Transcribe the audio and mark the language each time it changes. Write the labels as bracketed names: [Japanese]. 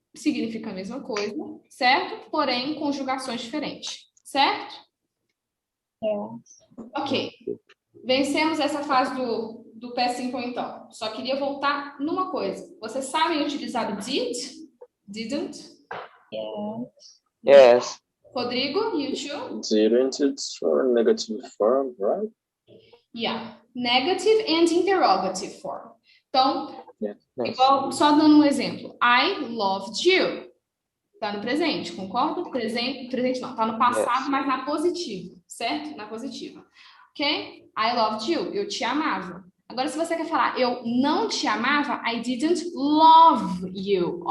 [Portuguese] Significa a mesma coisa, certo? Porém, conjugações diferentes. Certo? [English] Yes. [Portuguese] Ok. Vencemos essa fase do past simple, então. Só queria voltar numa coisa. Vocês sabem utilizar o did? [English] Didn't? Yes. Yes. Rodrigo, you too? Didn't it's for negative form, right? Yeah. Negative and interrogative form. [Portuguese] Então, [English] Yes. [Portuguese] igual, só dando um exemplo. [English] I loved you. [Portuguese] Tá no presente, concorda? Presente não, tá no passado, [English] Yes. [Portuguese] mas na positiva, certo? Na positiva. Ok? [English] I loved you. [Portuguese] Eu te amava. Agora, se você quer falar eu não te amava, [English] I didn't love you.